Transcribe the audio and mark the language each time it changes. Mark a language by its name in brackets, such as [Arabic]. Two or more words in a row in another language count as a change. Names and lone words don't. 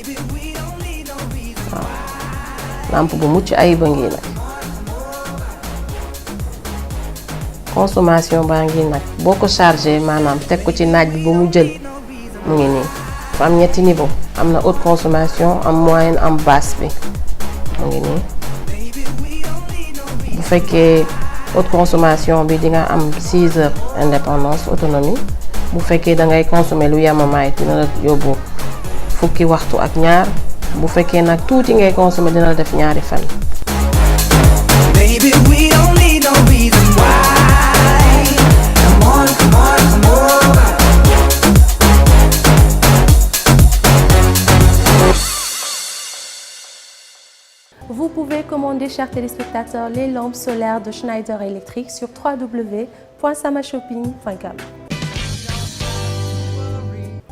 [Wolof] waaw lampe bu mucc ayib a ngi nag consommation baa ngi nag boo ko chargé maanaam teg ko ci naaj bi ba mu jël mu ngi nii fa am ñetti niveau am na [French] haute consommation [Wolof] am moyenne am basse bi mu ngi nii bu fekkee [French] haute consommation [Wolof] bi di nga am [French] 6 heures indépendance autonomie [Wolof] bu fekkee da ngay consommer lu yemamaay dina la yóbbu fukki waxtu ak ñaar bu fekkee nag tuuti ngay consommer dina la def ñaari fan. [English] Baby, we don't need no reason why. Come on, come on, come over. [French] Vous pouvez commander, chers téléspectateurs, les lampes solaires de Schneider Electric sur www.samashopping.com.